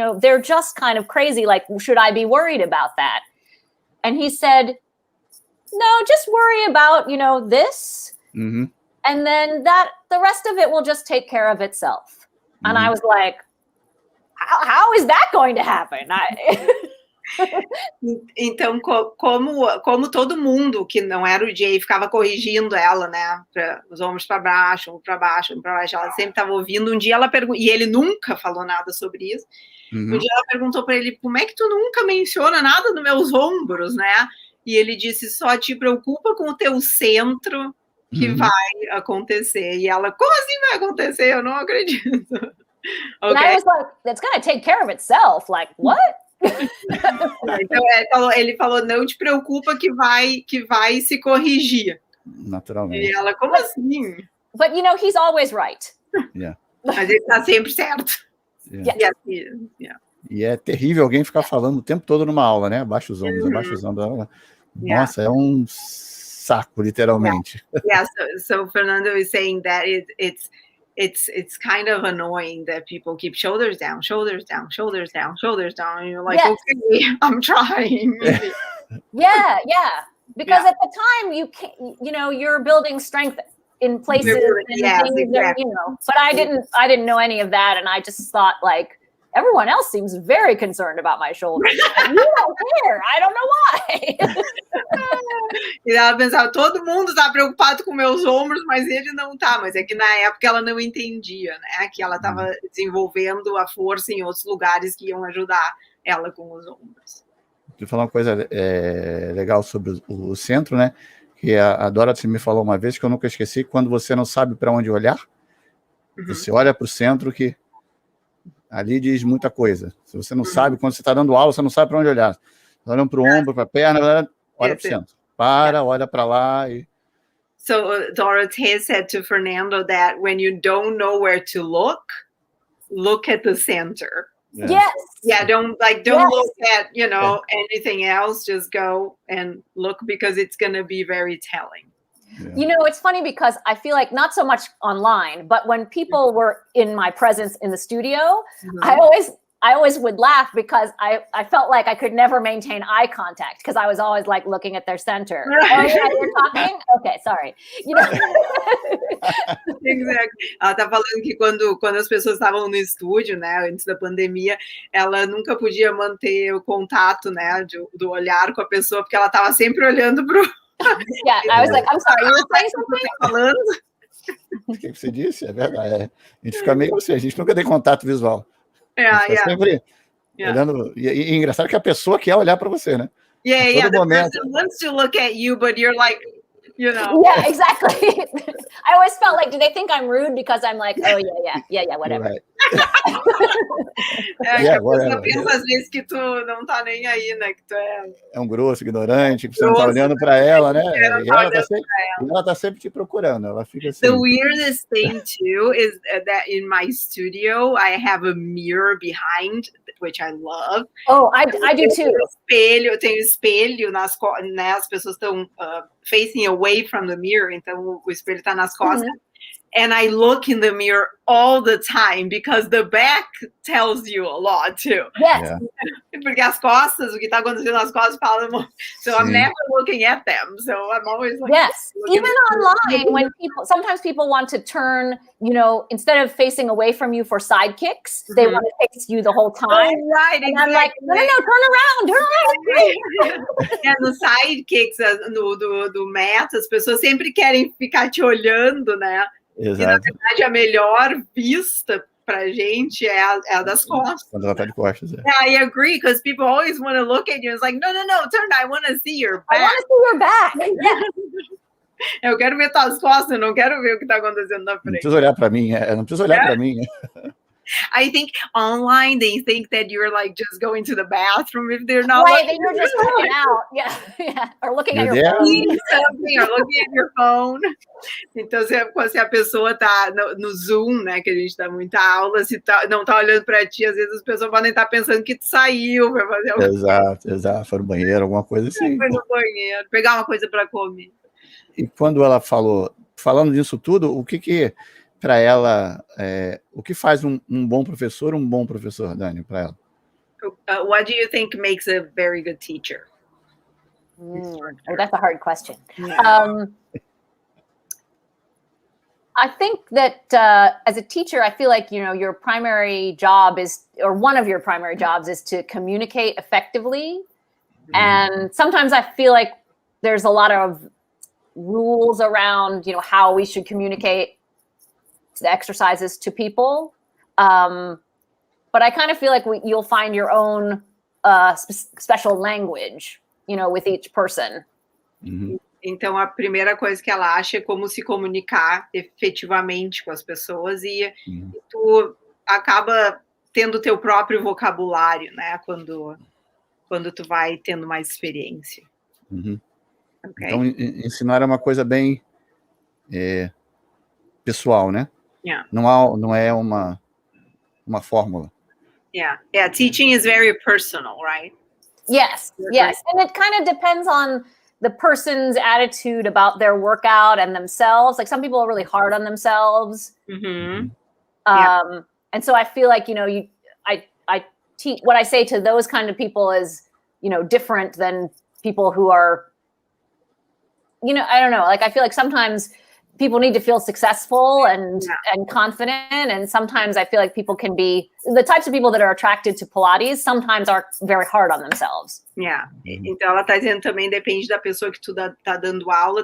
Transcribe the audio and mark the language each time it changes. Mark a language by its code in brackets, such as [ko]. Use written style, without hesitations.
[en] They're just kind of crazy. Like, should I be worried about that? And he said, no, just worry about, this. Mm-hmm. And then the rest of it will just take care of itself. Mm-hmm. And I was like, how is that going to happen? [pt] Então, como todo mundo que não era o Jay ficava corrigindo ela, né? Os ombros para baixo, ombro para baixo, ela sempre estava ouvindo. Um dia ela perguntou, e ele nunca falou nada sobre isso. Um dia ela perguntou para ele, como é que tu nunca menciona nada dos meus ombros, né? E ele disse, só te preocupa com o teu centro que vai acontecer. E ela, como assim vai acontecer? Eu não acredito. [en] Okay. And I was like, that's gonna take care of itself. Like, what? [pt] Então ele falou, não te preocupa que vai se corrigir. Naturalmente. E ela, como assim? [en] But he's always right. Yeah. [pt] Mas ele está sempre certo. [en] Yeah. Yeah. [pt] E é terrível alguém ficar falando o tempo todo numa aula, né? Abaixa os ombros, abaixa os ombros. Nossa, é um saco, literalmente. [en] Yeah. So Fernando is saying that it's kind of annoying that people keep shoulders down, shoulders down, shoulders down, shoulders down. And you're like, okay, I'm trying. Yeah. Because at the time you can't, you're building strength in places and things that, but I didn't know any of that. And I just thought, like, everyone else seems very concerned about my shoulders. You don't care. I don't know why. [pt] E ela pensava, todo mundo está preocupado com meus ombros, mas ele não tá. Mas é que na época ela não entendia, né? Que ela estava desenvolvendo a força em outros lugares que iam ajudar ela com os ombros. Vou falar uma coisa legal sobre o centro, né? Que a Dorothy me falou uma vez que eu nunca esqueci, quando você não sabe para onde olhar, você olha para o centro que ali diz muita coisa. Se você não sabe, quando você está dando aula, você não sabe para onde olhar. Você olha para o ombro, para a perna, olha para o centro. Olha para lá. [en] So Dorothy said to Fernando that when you don't know where to look at the center. Yes. Yeah, don't look at, anything else. Just go and look because it's going to be very telling. Yeah. It's funny because I feel like not so much online, but when people were in my presence in the studio, I always would laugh because I felt like I could never maintain eye contact because I was always like looking at their center. Oh yeah, you're talking? Okay, sorry. Exactly. [pt] Ela tá falando que quando as pessoas estavam no estúdio, né, antes da pandemia, ela nunca podia manter o contato, né, do olhar com a pessoa, porque ela estava sempre olhando pro... [en] Yeah, I was like, I'm sorry, you were saying something? [pt] Falando. O que você disse? É verdade. A gente fica meio assim, a gente nunca tem contato visual. Sempre olhando. E é engraçado que a pessoa quer olhar para você, né? [en] Yeah. The person wants to look at you, but you're like, Yeah, exactly. I always felt like, do they think I'm rude because I'm like, oh yeah, whatever. Right. [pt] A pessoa pensa às vezes que tu não tá nem aí, né? Que tu é um grosso, ignorante, que você não tá olhando para ela, né? E ela tá sempre te procurando. Ela fica assim. [en] The weirdest thing too is that in my studio I have a mirror behind, which I love. Oh, I do too. [pt] Eu tenho espelho né? As pessoas estão [en] facing away from the mirror, [pt] então o espelho tá nas costas. [en] And I look in the mirror all the time because the back tells you a lot too. Yes. [pt] Porque as costas, o que está acontecendo nas costas fala. [en] So I'm [pt] Sim. [en] never looking at them. So I'm always like. Yes. Even online, when sometimes people want to turn, instead of facing away from you for side kicks, they want to face you the whole time. Oh, right. And Exactly. I'm like, no, turn around. [pt] No sidekicks do Meta, as pessoas sempre querem ficar te olhando, né? Exato. E, na verdade, a melhor vista pra gente é a das costas. Quando ela tá de costas, [en] Yeah, I agree, because people always want to look at you. It's like, no, turn. I want to see your back. I want to see your back. Yeah. [pt] Eu quero ver tuas costas, eu não quero ver o que tá acontecendo na Não frente. precisa olhar para mim, não precisa olhar para mim. [en] I think online they think that you're like just going to the bathroom if they're not. Right, then you're just checking out. Yeah. Or looking at your phone. Something, or looking at your phone. [pt] Então, se a pessoa tá no Zoom, né, que a gente dá muita aula, se não tá olhando para ti, às vezes as pessoas podem estar pensando que tu saiu para fazer alguma coisa. Exato. Foi no banheiro, alguma coisa assim. Foi no banheiro, pegar uma coisa para comer. E quando ela falando disso tudo, o que para ela, o que faz um bom professor, Dani, para ela? [en] What do you think makes a very good teacher? That's a hard question. I think that as a teacher, I feel like, your primary job or one of your primary jobs is to communicate effectively. And sometimes I feel like there's a lot of rules around, how we should communicate the exercises to people. But I kind of feel like you'll find your own special language, with each person. [pt] Então, a primeira coisa que ela acha é como se comunicar efetivamente com as pessoas e tu acaba tendo teu próprio vocabulário, né? Quando tu vai tendo mais experiência. [en] Okay. [pt] Então, ensinar é uma coisa bem pessoal, né? [en] Yeah. [pt] Não é uma fórmula. [en] Yeah, teaching is very personal, right? Yes. And it kind of depends on the person's attitude about their workout and themselves. Like some people are really hard on themselves. And so I feel like, I teach, what I say to those kind of people is, different than people who are, I don't know. Like, I feel like sometimes people need to feel successful and confident. And sometimes I feel like people can be, the types of people that are attracted to Pilates sometimes are very hard on themselves. Yeah. [pt] Então ela tá dizendo também, depende da pessoa que tu tá dando aula.